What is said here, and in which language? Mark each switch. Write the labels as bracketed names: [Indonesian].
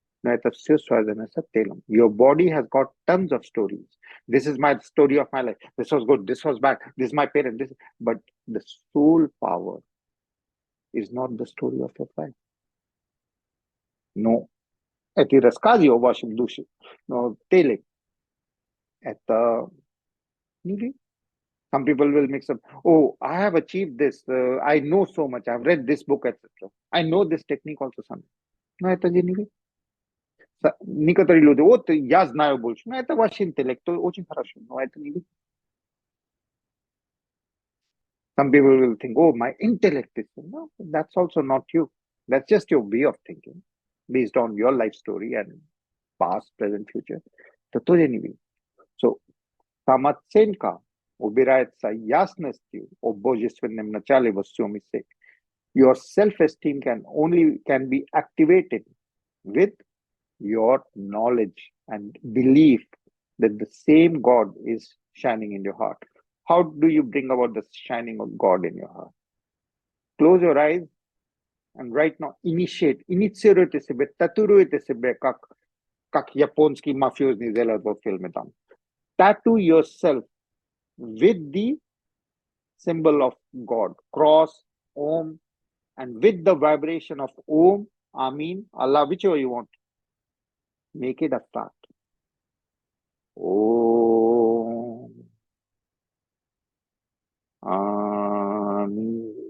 [Russian] Но это все связано с телом. [English] Your body has got tons of stories. This is my story of my life. This was good, this was bad, this is my parent. But the soul power is not the story of your life. [Russian] Но эти рассказы о вашем душе, но теле, это не. [English] Some people will mix up. Oh, I have achieved this. I know so much. I've read this book, etc. I know this technique also. [Russian] Но это не вы. Некоторые люди, вот я знаю больше. Но это ваш интеллект, очень хорошо. Но это не вы. [English] Some people will think, oh, my intellect is. No, that's also not you. That's just your way of thinking based on your life story and past, present, future. [Russian] Это тоже не вы. So, самооценка убирается ясностью о божественном начале во всем мире. [English] Your self-esteem can be activated with your knowledge and belief that the same God is shining in your heart. How do you bring about the shining of God in your heart? Close your eyes and right now [Russian] инициируйте себе, татуируйте себе, как японский мафиозный делает в фильме там. [English] Tattoo yourself with the symbol of God, cross, Om, and with the vibration of Om, Amin, Allah, whichever you want. Make it a fact. Om, Amin.